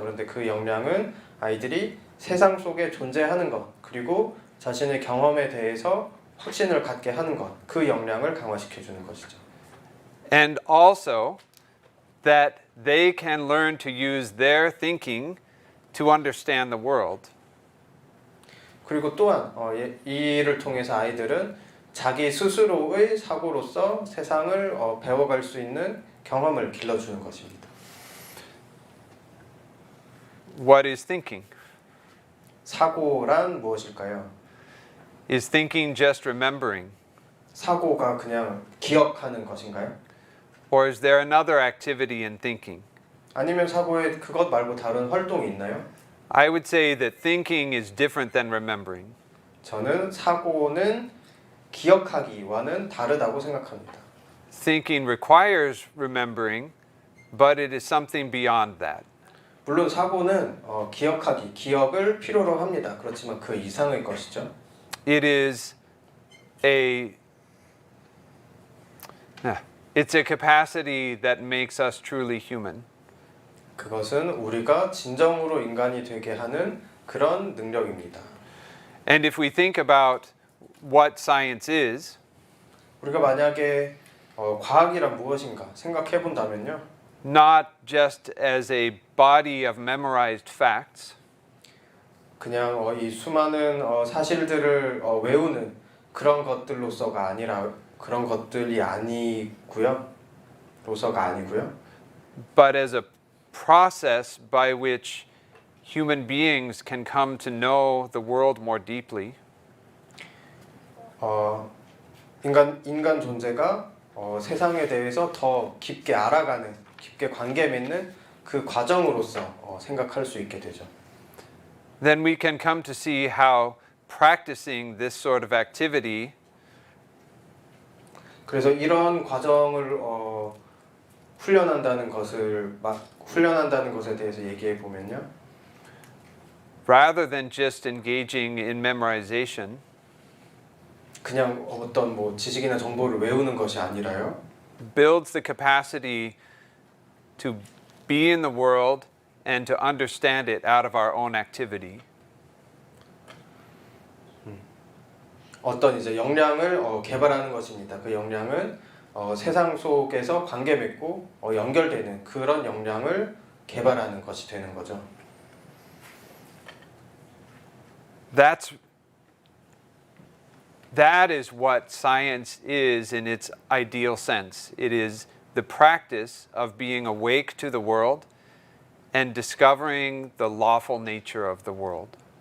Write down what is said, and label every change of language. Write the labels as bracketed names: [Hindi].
[Korean] 그런데 그 역량은 아이들이 세상 속에 존재하는 것 그리고 자신의 경험에 대해서 확신을 갖게 하는 것, 그 역량을 강화시켜 주는 것이죠. [English] And also that they can learn to use their thinking to understand the world. [Korean] 그리고 또한 이 일을 통해서 아이들은 자기 스스로의 사고로서 세상을 배워갈 수 있는 경험을 길러주는 것입니다. [English] What is thinking? [Korean] 사고란 무엇일까요? [English] Is thinking just remembering? [Korean] 사고가 그냥 기억하는 것인가요? [English] Or is there another activity in thinking? [Korean] 아니면 사고에 그것 말고 다른 활동이 있나요? [English] I would say that thinking is different than remembering. [Korean] 저는 사고는 기억하기와는 다르다고 생각합니다. [English] Thinking requires remembering, but it is something beyond that. [Korean] 물론 사고는 기억하기, 기억을 필요로 합니다. 그렇지만 그 이상의 것이죠. [English] It is it's a capacity that makes us truly human. [Korean] 그것은 우리가 진정으로 인간이 되게 하는 그런 능력입니다. [English] And if we think about what science is, [Korean] 우리가 만약에 과학이란 무엇인가 생각해 본다면요. [English] not just as a body of memorized facts, [Korean] 그냥 이 수많은 사실들을 외우는 그런 것들로서가 아니라 그런 것들이 아니고요. 로서가 아니고요. [English] but as a process by which human beings can come to know the world more deeply. [Korean] 인간 존재가 세상에 대해서 더 깊게 알아가는, 깊게 관계 맺는 그 과정으로서 생각할 수 있게 되죠. [English] Then we can come to see how practicing this sort of activity [Korean] 그래서 이런 과정을 훈련한다는 것에 대해서 얘기해 보면요. [English] rather than just engaging in memorization, [Korean] 그냥 어떤 지식이나 정보를 외우는 것이 아니라요. [English] builds the capacity to be in the world and to understand it out of our own activity. [Korean] 어떤 이제 역량을 개발하는 것입니다. 그 역량은 세상 속에서 관계 맺고 연결되는 그런 역량을 개발하는 것이 되는 거죠. [English] That is what science is in its ideal sense. It is the practice of being awake to the world and discovering the lawful nature of the world.